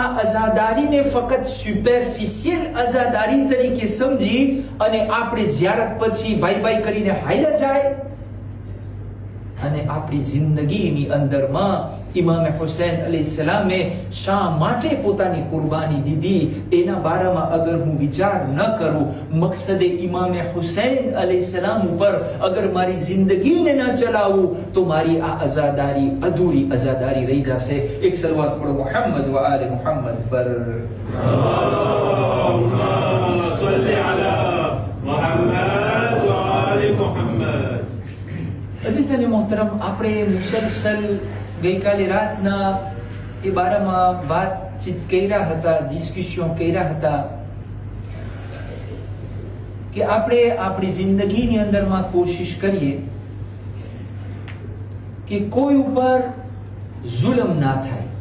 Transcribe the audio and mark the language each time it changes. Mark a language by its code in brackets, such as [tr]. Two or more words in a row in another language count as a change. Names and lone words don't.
[gu] અઝાદારીને ફક્ત સુપરફિશિયલ અઝાદારી તરીકે સમજી અને આપણે ઝિયારત પછી [en] bye bye [gu] કરીને હાલ્યા જાય અને આપણી જિંદગીની અંદરમાં ઇમામે હુસૈન અલૈહિસ્સલામે શા માટે પોતાની કુરબાની દીધી એના બારામાં અગર હું વિચાર ન કરું, મકસદે ઇમામે હુસૈન અલૈહિસ્સલામ ઉપર અગર મારી જિંદગીને ન ચલાવું તો મારી આ અઝાદારી અધૂરી અઝાદારી રહી જશે. એક સલવાત પઢો મુહમ્મદ વ આલે મુહમ્મદ પર. [ar] اللهم صل على محمد وآل محمد. [gu] અઝીઝ અને મોહતરમ, આપણે મુસલસલ ગઈકાલે રાતના એ બારામાં વાતચીત કર્યા હતા, ડિસ્કશન કર્યા હતા કે આપણે આપણી જિંદગીની અંદરમાં કોશિશ કરીએ કે કોઈ ઉપર જુલમ ના થાય.